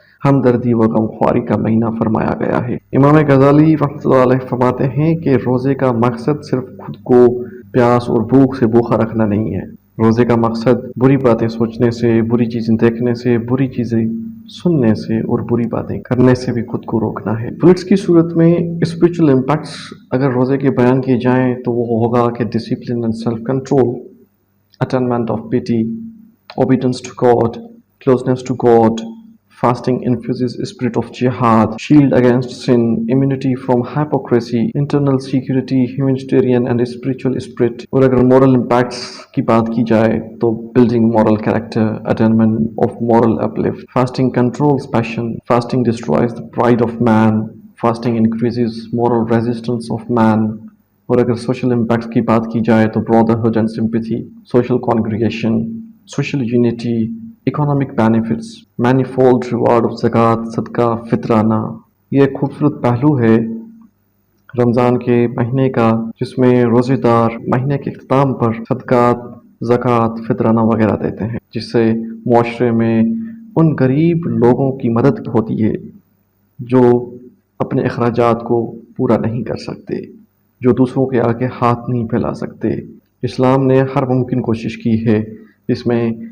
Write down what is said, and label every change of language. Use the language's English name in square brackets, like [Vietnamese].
[Urdu] ہمدردی و غمخواری کا مہینہ فرمایا گیا ہے۔ امام غزالی رحمۃ اللہ علیہ فرماتے ہیں کہ روزے کا مقصد صرف خود کو پیاس اور بھوک سے بوکھا رکھنا نہیں ہے۔ روزے کا مقصد بری باتیں سوچنے سے، بری چیزیں دیکھنے سے، بری چیزیں سننے سے اور بری باتیں کرنے سے بھی خود کو روکنا ہے۔ بلٹس کی صورت میں اسپرچل امپیکٹس اگر روزے کے بیان کیے جائیں تو وہ ہوگا کہ [English] Discipline and self control, attainment of pity, obedience to God, closeness to God. Fasting infuses a spirit of jihad, shield against sin, immunity from hypocrisy, internal security, humanitarian and spiritual spirit. [Urdu] اور اگر [English] moral impacts [Urdu] کی بات کی جائے تو [English] building moral character, attainment of moral uplift. Fasting controls passion, fasting destroys the pride of man, fasting increases moral resistance of man. [Urdu] اور اگر social impact کی بات کی جائے تو [English] brotherhood and sympathy, social congregation, social unity, economic benefits, manifold reward of [Urdu] زکوٰۃ، صدقہ، فطرانہ۔ یہ ایک خوبصورت پہلو ہے رمضان کے مہینے کا، جس میں روزے دار مہینے کے اختتام پر صدقات، زکوٰۃ، فطرانہ وغیرہ دیتے ہیں، جس سے معاشرے میں ان غریب لوگوں کی مدد ہوتی ہے جو اپنے اخراجات کو پورا نہیں کر سکتے، جو دوسروں کے آگے ہاتھ نہیں پھیلا سکتے۔ اسلام نے ہر ممکن کوشش کی ہے جس میں